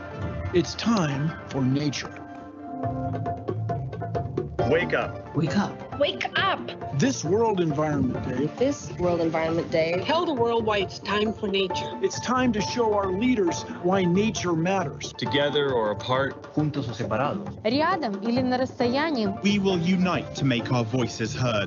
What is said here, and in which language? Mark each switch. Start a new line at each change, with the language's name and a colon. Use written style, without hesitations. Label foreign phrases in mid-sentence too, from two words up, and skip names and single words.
English: It's time for nature. Wake up. Wake up. Wake up! This World Environment Day. This World Environment Day. Tell the world why it's time for nature. It's time to show our leaders why nature matters. Together or apart.
Spanish: Juntos o separados.
Russian: Рядом или на расстоянии.
English: We will unite to make our voices heard.